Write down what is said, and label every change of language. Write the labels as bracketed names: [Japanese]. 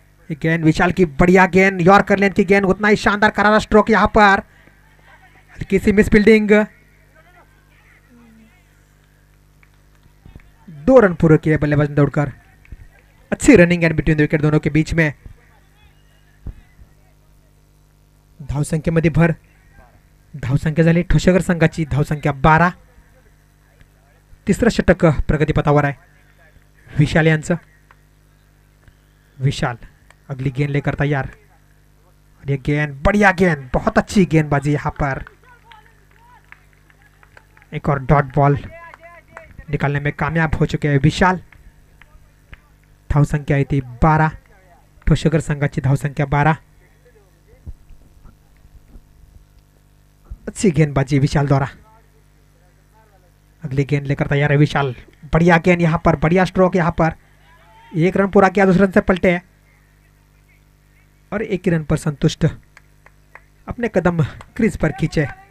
[Hindi] गेंद विशाल की बढ़िया गेंद, यॉर्कर लेंथ की गेंद, उतना ही शानदार करारा स्ट्रोक यहां पर। हल्की सी मिस फील्डिंग, 2 रन पूरे किए बल्लेबाज ने दौड़कर। अच्छी [English] running and between the wicket [Hindi] दोनों के बीच में। [Marathi] धावसंख्या मध्ये भर। धावसंख्या झाली ठोसगर संघाची धावसंख्या 12। तिसरं षटक प्रगतीपथावर आहे विशाल यांचं। [Hindi] विशाल अगली गेंद लेकर तैयार। और ये गेंद बढ़िया गेंद, बहुत अच्छी गेंदबाजी यहां पर। एक और डॉट बॉल निकालने में कामयाब हो चुके हैं विशाल। [Marathi] धाव संख्या थी 12, ठोसगर संघाची धाव संख्या 12। [Hindi] अच्छी गेंदबाजी विशाल द्वारा। अगली गेंद लेकर तैयार है विशाल। बढ़िया गेंद यहां पर, बढ़िया स्ट्रोक यहां पर। 1 रन पूरा किया, दूसरे रन से पलटे और 1 रन पर संतुष्ट अपने कदम क्रीज पर खींचे।